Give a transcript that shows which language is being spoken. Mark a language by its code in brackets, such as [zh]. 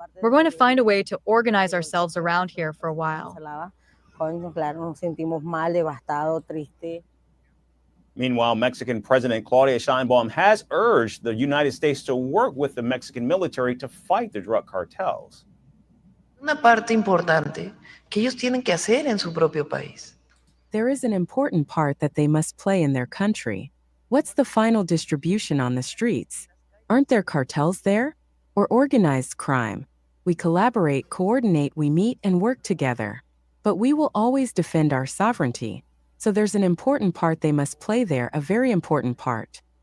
[en] We're going to find a way to organize ourselves around here for a while. Meanwhile, Mexican President Claudia Sheinbaum has urged the United States to work with the Mexican military to fight the drug cartels. [es] Una parte importante que ellos tienen que hacer en su propio país. [en] There is an important part that they must play in their country. What's the final distribution on the streets? Aren't there cartels there? Or organized crime? We collaborate, coordinate, we meet and work together. But we will always defend our sovereignty. So there's an important part they must play there, a very important part.